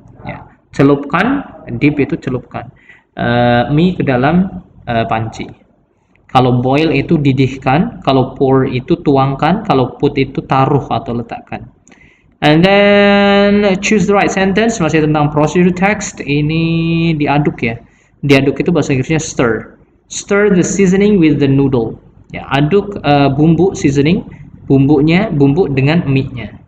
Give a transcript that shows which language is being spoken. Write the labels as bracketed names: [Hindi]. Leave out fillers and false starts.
[Indonesian] Ya, celupkan, dip itu celupkan mie ke dalam panci. Kalau boil itu didihkan, kalau pour itu tuangkan, kalau put itu taruh atau letakkan. [English] And then choose the right sentence, [Indonesian] masih tentang [English] procedure text, [Indonesian] ini diaduk ya. Diaduk itu bahasa Inggrisnya stir. [English] Stir the seasoning with the noodle. [Indonesian] Ya, aduk bumbu seasoning, bumbu dengan mie-nya.